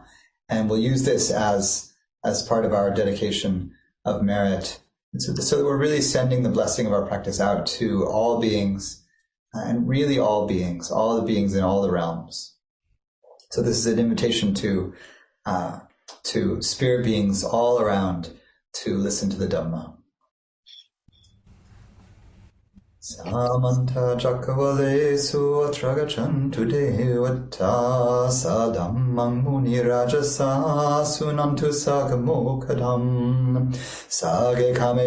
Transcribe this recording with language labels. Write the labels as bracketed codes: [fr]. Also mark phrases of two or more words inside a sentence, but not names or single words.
[en] And we'll use this as part of our dedication of merit. And so that we're really sending the blessing of our practice out to all beings, and really all the beings in all the realms. So this is an invitation to spirit beings all around to listen to the Dhamma. [pi] Samanta Chakavalesu Atragachantu Devata Sadammang Muni Rajasa Sunantu Sagamokadam Sage Kame